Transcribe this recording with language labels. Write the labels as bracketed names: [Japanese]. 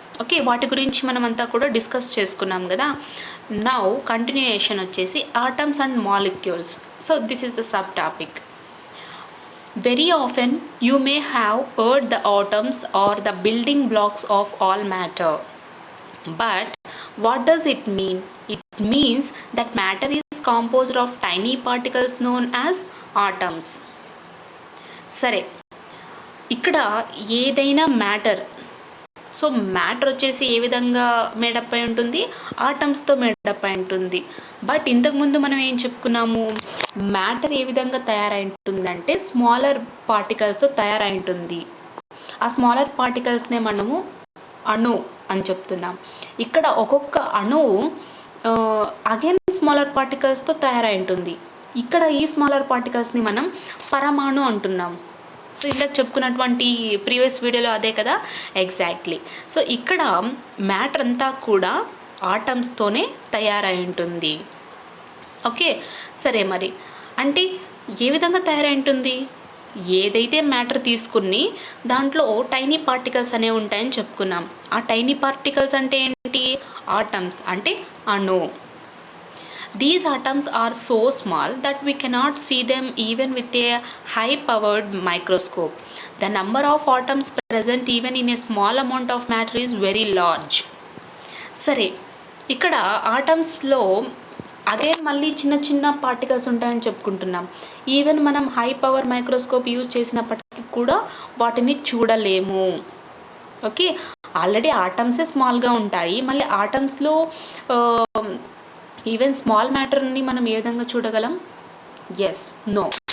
[Telugu] Okay, వాటి గురించి మనమంతా కూడా డిస్కస్ చేసుకున్నాం కదా. నౌ కంటిన్యూయేషన్ వచ్చేసి atoms and molecules. [English] So this is the sub topic. Very often you may have heard the atoms or the building blocks of all matter. But what does it mean? It means that matter is composed of tiny particles known as atoms. [Telugu] సరే, ఇక్కడ ఏదైనా matter, so matter వచ్చేసి ఏ విధంగా made up అయి ఉంటుంది? ఆటమ్స్తో made up అయి ఉంటుంది. But ఇంతకుముందు మనం ఏం చెప్పుకున్నాము? మ్యాటర్ ఏ విధంగా తయారై ఉంటుందంటే స్మాలర్ పార్టికల్స్తో తయారై ఉంటుంది. ఆ స్మాలర్ పార్టికల్స్నే మనము అణు అని చెప్తున్నాం. ఇక్కడ ఒక్కొక్క అణువు అగైన్ స్మాలర్ పార్టికల్స్తో తయారై ఉంటుంది. ఇక్కడ ఈ స్మాలర్ పార్టికల్స్ని మనం పరమాణు అంటున్నాం. సో ఇందాక చెప్పుకున్నటువంటి ప్రీవియస్ వీడియోలో అదే కదా, ఎగ్జాక్ట్లీ. సో ఇక్కడ మ్యాటర్ అంతా కూడా ఆటమ్స్తోనే తయారై ఉంటుంది. ఓకే, సరే, మరి అంటే ఏ విధంగా తయారై ఉంటుంది? ఏదైతే మ్యాటర్ తీసుకుని దాంట్లో టైనీ పార్టికల్స్ అనేవి ఉంటాయని చెప్పుకున్నాం. ఆ టైనీ పార్టికల్స్ అంటే ఏంటి? ఆటమ్స్ అంటే అణు. [English] These atoms are so small that we cannot see them even with a high-powered microscope. The number of atoms present even in a small amount of matter is very large. [Telugu] సరే, ఇక్కడ ఆటమ్స్లో again మళ్ళీ చిన్న చిన్న particles ఉంటాయని చెప్పుకుంటున్నాం. Even మనం high power microscope use చేసినప్పటికీ కూడా వాటిని చూడలేము. ఓకే, ఆల్రెడీ ఆటమ్సే స్మాల్గా ఉంటాయి, మళ్ళీ ఆటమ్స్లో ఈవెన్ స్మాల్ మ్యాటర్ని మనం ఏ విధంగా చూడగలం? Yes, no.